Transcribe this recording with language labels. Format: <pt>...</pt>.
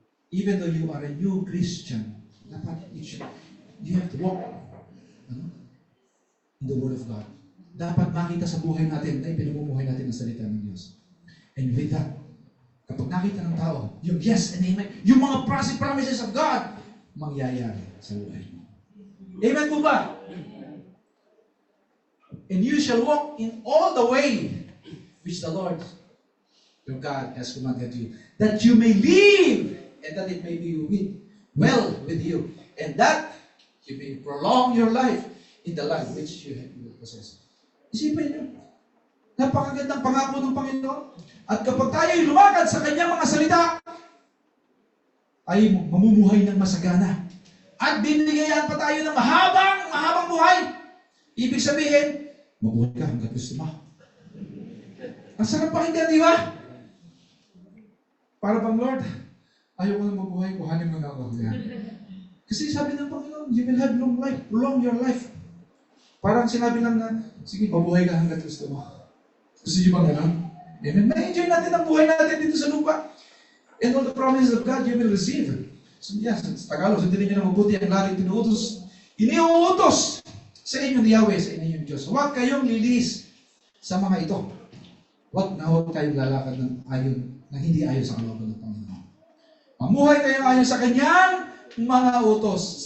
<en>Even though you are a new Christian, dapat you have to walk in the Word of God.</en> <tl>Dapat makita sa buhay natin na ipinamumuhay natin ang salita ng Diyos.</tl> <en>And with that,</en> <tl>kapag nakita ng tao, yung yes and amen, yung mga promises of God, mangyayari sa buhay mo. Amen po ba?</tl> <en>And you shall walk in all the way which the Lord your God has commanded you, that you may live, and that it may be well with you, and that you may prolong your life in the life which you will possess.</en> <tl>Isipin niyo, napakagandang pangako ng Panginoon. At kapag tayo ay lumakad sa kanyang mga salita, ay mamumuhay ng masagana. At binigyan pa tayo ng mahabang buhay. Ibig sabihin, mabuhay ka hanggang gusto mo. Ang sarap pakinggan, di ba? Para bang, Lord, ayaw ko na mabuhay, kuhanin mo na ako. Yan. Kasi sabi ng Panginoon,</tl> <en>you will have long life, prolong your life.</en> <tl>Parang sinabi lang na, sige, mabuhay ka hanggang gusto mo. Gusto niyo bang gano'n? Amen. Ma-enjoy natin ang buhay natin dito sa lupa.</tl> <en>And all the promises of God you will receive.</en> <tl>So yes, sa Tagalog, sundin niyo na mabuti ang lahat iniuutos sa inyo ni Yahweh, sa inyong Diyos. Huwag kayong lilis sa mga ito. Huwag kayong lalakad na hindi ayon sa kalooban ng Panginoon. Mamuhay kayo ayon sa kanyang mga utos.</tl>